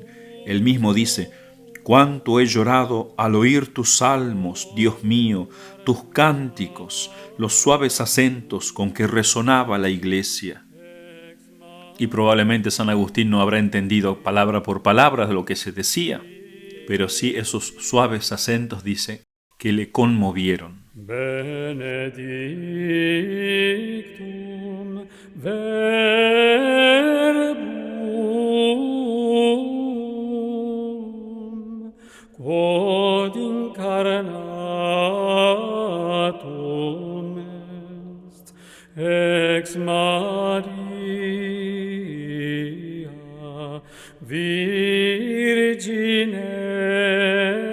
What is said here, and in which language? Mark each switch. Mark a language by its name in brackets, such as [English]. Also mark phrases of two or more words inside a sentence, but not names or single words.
[Spanish] Él mismo dice: «Cuánto he llorado al oír tus salmos, Dios mío, tus cánticos, los suaves acentos con que resonaba la iglesia». Y probablemente San Agustín no habrá entendido palabra por palabra de lo que se decía, pero sí esos suaves acentos, dice, que le conmovieron. [Latin] Benedictum verbum quod incarnatum est ex Maria Virgine